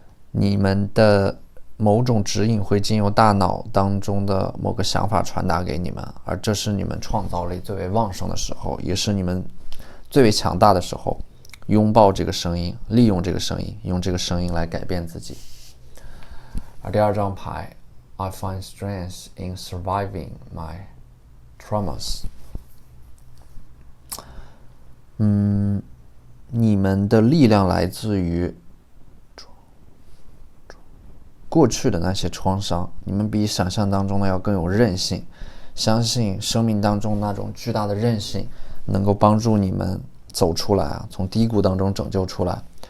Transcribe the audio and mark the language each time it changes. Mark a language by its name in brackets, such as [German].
[Chinese] 你们的某种指引会经由大脑当中的某个想法传达给你们，而这是你们创造力最为旺盛的时候，也是你们最为强大的时候。拥抱这个声音，利用这个声音，用这个声音来改变自己。而第2张牌 [English] I find strength in surviving my traumas。 [Chinese] 你们的力量来自于过去的那些创伤，你们比想象当中的要更有韧性，相信生命当中那种巨大的韧性能够帮助你们走出来啊，从低谷当中拯救出来。